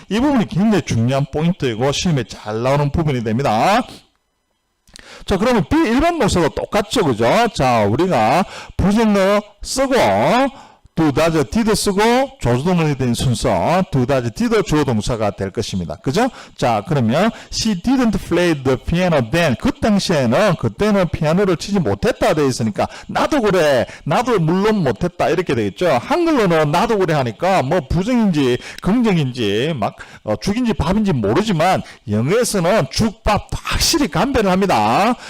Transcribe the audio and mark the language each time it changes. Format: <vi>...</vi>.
<ko>이 부분이 굉장히 중요한 포인트이고 시험에 잘 나오는 부분이 됩니다. 자, 그러면 일반 동사도 똑같죠, 그죠? 자, 우리가 부정어 쓰고 do, does, did 쓰고 조주동이 된 순서 do, does, did 주어 동사가 될 것입니다. 그죠? 자, 그러면</ko> <en>she didn't play the piano then.</en> <ko>그때는 피아노를 치지 못했다 되어 있으니까 나도 그래. 나도 물론 못했다. 이렇게 되겠죠. 한글로는 나도 그래 하니까 뭐 부정인지 긍정인지 막 죽인지 밥인지 모르지만 영어에서는 죽밥 확실히 감별을 합니다.</ko>